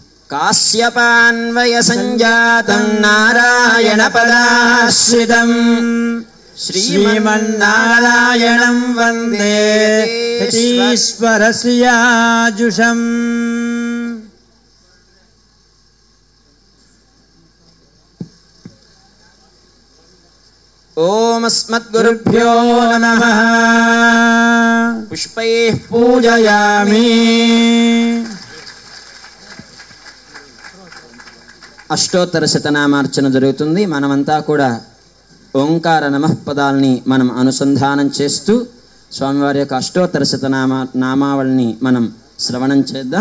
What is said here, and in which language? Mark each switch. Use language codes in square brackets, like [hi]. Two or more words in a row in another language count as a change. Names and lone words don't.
[sa] काश्यपान्वय संजातं नारायण पदाश्रितं श्रीमन्नारायणं वन्दे ईश्वरस्याजुषम्। ओम अस्मद्गुरुभ्यो नमः। पुष्पैः पूजयामि। [te] అష్టోత్తర శతనామార్చన జరుగుతుంది. మనమంతా కూడా ఓంకార నమః పదాలని మనం అనుసంధానం చేస్తూ స్వామివారి యొక్క అష్టోత్తర శతనామావళిని మనం శ్రవణం చేద్దాం.